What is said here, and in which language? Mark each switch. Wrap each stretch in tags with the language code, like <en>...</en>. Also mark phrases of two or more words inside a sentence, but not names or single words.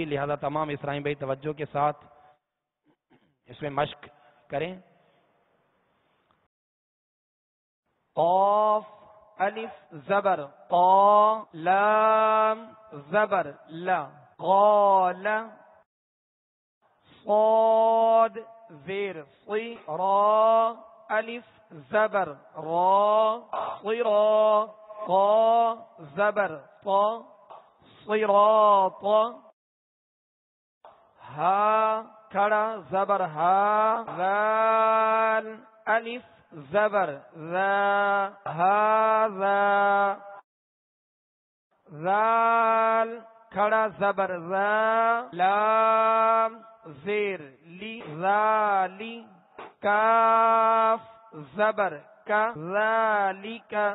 <ur>لہذا تمام اسلامی بھائی توجہ کے ساتھ اس میں مشق کریں۔ قاف الف زبر قا، لام زبر لا، قال، صاد زیر صی، را الف زبر را، صرا، قا زبر طا، صراط، ہا کھڑا زبر ہا، ذال الف زبر ذا، ہذا، ذال کھڑا زبر ذا، لام زیر لی، ذالی، کاف زبر کا، ذالک،</ur>